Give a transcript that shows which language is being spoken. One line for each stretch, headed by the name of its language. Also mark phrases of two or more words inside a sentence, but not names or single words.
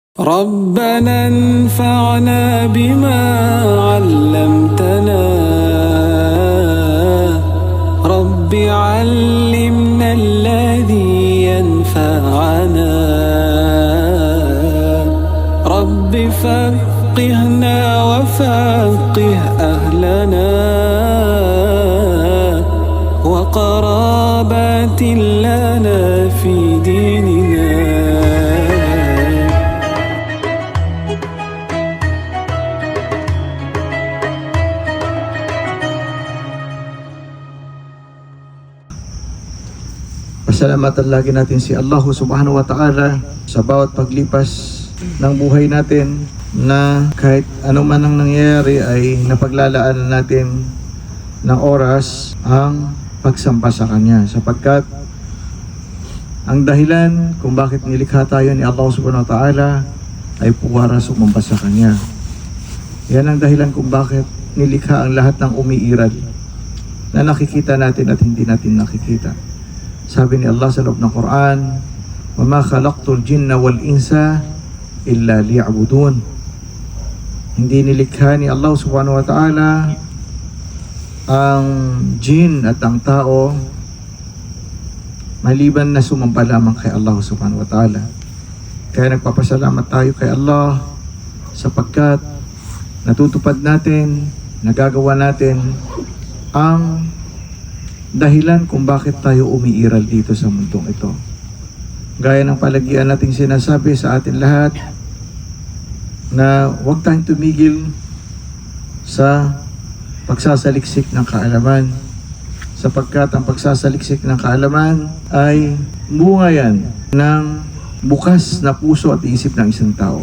Arabic: ربنا انفعنا بما علمتنا رب علمنا الذي ينفعنا رب فقهنا وفقه أهلنا وقرابات لنا في ديننا.
Filipino: Pasalamatan lagi natin si Allah
Arabic: سبحانه وتعالى
Filipino: sa bawat paglipas ng buhay natin, na kahit ano man ang nangyayari ay napaglalaan natin ng oras ang pagsamba sa Kanya, sapagkat ang dahilan kung bakit nilikha tayo ni Allah
Arabic: سبحانه وتعالى
Filipino: ay para sumamba sa Kanya. Yan ang dahilan kung bakit nilikha ang lahat ng umiiral na nakikita natin at hindi natin nakikita. Sabi ni Allah sa loob ng Quran,
Arabic: وَمَا خَلَقْتُ الْجِنَّ وَالْإِنسَ إِلَّا لِيَعْبُدُونَ.
Filipino: Hindi nilikha ni Allah
Arabic: سبحانه وتعالى
Filipino: ang jin at ang tao maliban na sumamba lamang kay Allah
Arabic: سبحانه وتعالى.
Filipino: Kaya nagpapasalamat tayo kay Allah sapagkat natutupad natin, nagagawa natin ang dahilan kung bakit tayo umiiral dito sa mundong ito. Gaya ng palagian nating sinasabi sa atin lahat na huwag tayong tumigil sa pagsasaliksik ng kaalaman, sapagkat ang pagsasaliksik ng kaalaman ay bunga yan ng bukas na puso at isip ng isang tao.